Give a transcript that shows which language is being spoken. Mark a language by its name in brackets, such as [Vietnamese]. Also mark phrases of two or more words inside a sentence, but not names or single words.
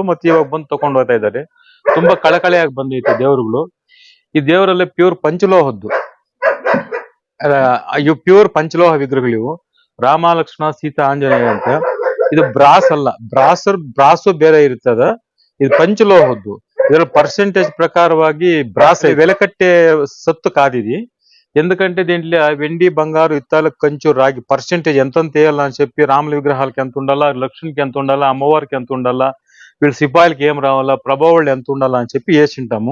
[Kannada] ಮತ್ತೆ ಇವಾಗ ಬಂದು ತಗೊಂಡು ಹೋಗ್ತಾ ಇದ್ದಾರೆ. ತುಂಬಾ ಕಳಕಳೆಯಾಗಿ ಬಂದೈತೆ ದೇವರುಗಳು. ಈ ದೇವರಲ್ಲೇ ಪ್ಯೂರ್ ಪಂಚಲೋಹದ್ದು, ಇವು ಪ್ಯೂರ್ ಪಂಚಲೋಹ ವಿಗ್ರಹಗಳು. ಇವು ರಾಮ ಲಕ್ಷ್ಮಣ ಸೀತಾ ಆಂಜನೇಯ ಅಂತ. ಇದು ಬ್ರಾಸ್ ಅಲ್ಲ, ಬ್ರಾಸು ಬೇರೆ ಇರ್ತದ. ಇದು ಪಂಚಲೋಹದ್ದು. [Telugu] ಇದರ పర్సెంటేజ్ ప్రకారವಾಗಿ బ్రాస్ వెలకట్టే సత్తు కాదు ఇది. ఎందుకంటే దీంట్లో వెండి బంగారు ఇత్తాలు కంచు రాగి పర్సెంటేజ్ ఎంత వేయాలని చెప్పి రాముల విగ్రహాలకి ఎంత ఉండాలా, లక్ష్మణ్కి ఎంత ఉండాలా, అమ్మవారికి ఎంత ఉండాలా, వీళ్ళ సిపాయిలకి ఏం రావాలా, ప్రభావాళ్ళు ఎంత ఉండాలా అని చెప్పి వేసింటాము.